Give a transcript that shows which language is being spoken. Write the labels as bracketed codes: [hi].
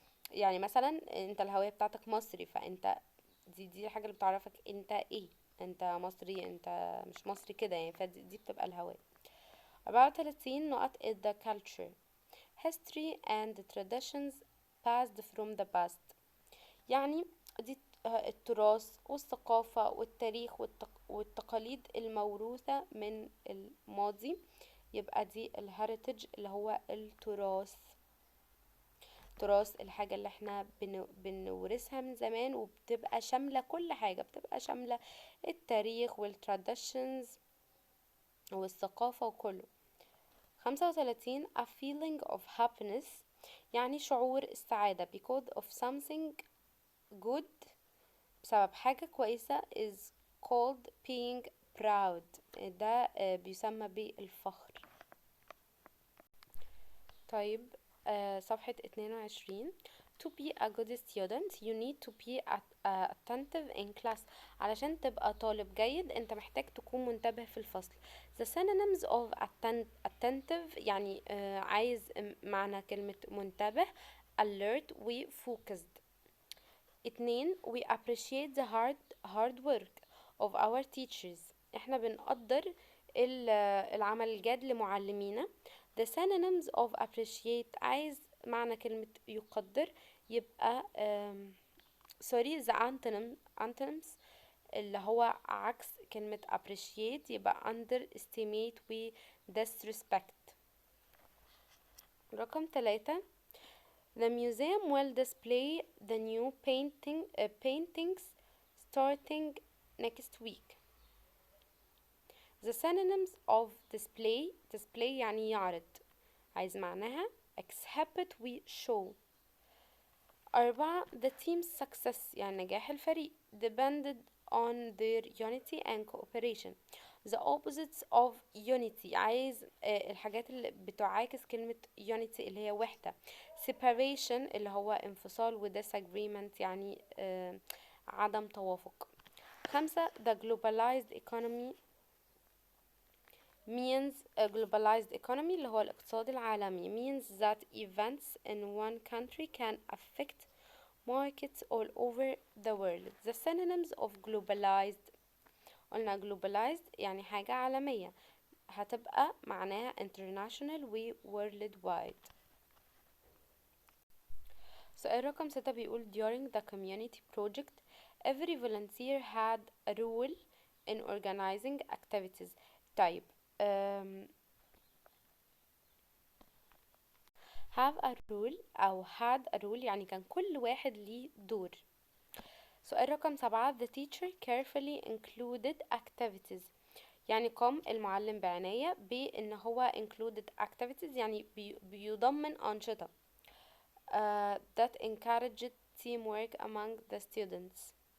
[ar] يعني مثلا انت الهوية بتاعتك مصري، فانت دي الحاجة اللي بتعرفك انت ايه، انت مصري انت مش مصري كده يعني، فدي بتبقى الهوية. [en] 34 نقط is the culture history and traditions passed from the past. [ar] يعني دي التراث والثقافة والتاريخ والتقاليد الموروثة من الماضي، يبقى دي الهeritage اللي هو التراث. تراث الحاجة اللي احنا بنورثها من زمان، وبتبقى شاملة كل حاجة، بتبقى شاملة التاريخ والتراديشنز والثقافة وكله. [en] 35 a feeling of happiness [ar] يعني شعور السعادة [en] because of something good، [ar] بسبب حاجة كويسة [en] is called being proud، [ar] ده بيسمى بالفخر. طيب صفحة 22 [en] to be a good student you need to be attentive in class. [ar] علشان تبقى طالب جيد انت محتاج تكون منتبه في الفصل. [en] the synonyms of attentive [ar] يعني عايز معنى كلمة منتبه [en] alert و focused. 2 we appreciate the hard work of our teachers. [ar] احنا بنقدر العمل الجاد لمعلمينا. [en] the synonyms of appreciate [ar] عايز معنى كلمة يقدر، يبقى [en] the antonyms [ar] اللي هو عكس كلمة appreciate يبقى underestimate و disrespect. [en] رقم 3 The museum will display the new paintings starting next week. The synonyms of display [ar] يعني يعرض، عايز معناها [en] exhibit و show. 4 The team's success [ar] يعني نجاح الفريق [en] depended on their unity and cooperation. The opposites of unity [ar] عايز الحاجات اللي بتعاكس كلمة unity اللي هي وحدة. separation اللي هو انفصال و disagreement يعني عدم توافق. [en] 5 The globalized economy means a globalized economy [ar] اللي هو الاقتصاد العالمي [en] means that events in one country can affect markets all over the world. The synonyms of globalized قلنا globalized [ar] يعني حاجة عالمية، هتبقى معناها [en] international و worldwide. [ar] سؤال رقم 6 بيقول [en] during the community project every volunteer had a role in organizing activities. [ar] طيب have a role أو [en] had a role [ar] يعني كان كل واحد ليه دور. سؤال رقم 7 [en] the teacher carefully included activities [ar] يعني قام المعلم بعناية بأن هو [en] included activities [ar] يعني بيضمن أنشطة [en] that encouraged teamwork among the students.